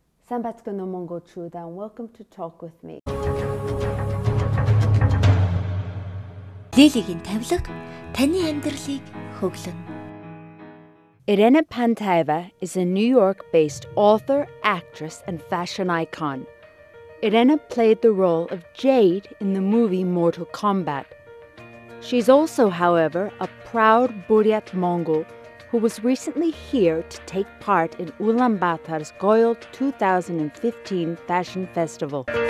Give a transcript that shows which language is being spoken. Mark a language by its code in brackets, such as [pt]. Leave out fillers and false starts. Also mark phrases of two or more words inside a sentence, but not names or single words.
[en] Sambatska no Mongol Chuda, and welcome to Talk with me. [mn] Лилигийн тавилга таны амьдралыг хөглөнө. [en] Irina Pantaeva is a New York-based author, actress, and fashion icon. Irina played the role of Jade in the movie Mortal Kombat. She's also, however, a proud Buryat Mongol who was recently here to take part in Ulaanbaatar's Goyal 2015 Fashion Festival.